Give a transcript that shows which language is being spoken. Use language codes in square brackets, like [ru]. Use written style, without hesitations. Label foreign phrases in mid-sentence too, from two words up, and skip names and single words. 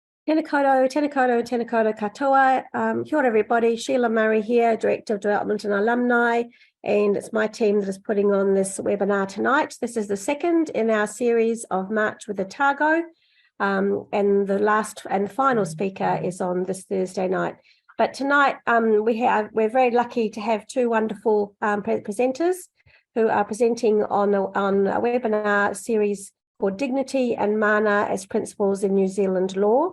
[mi] Tēnā koutou, tēnā koutou, tēnā koutou katoa. Kia ora [en] everybody, Sheila Murray here, Director of Development and Alumni, and it's my team that is putting on this webinar tonight. This is the second in our series of March with Otago, and the last and final speaker is on this Thursday night. But tonight we're very lucky to have two wonderful presenters who are presenting on a webinar series called Dignity and Mana as Principles in New Zealand Law.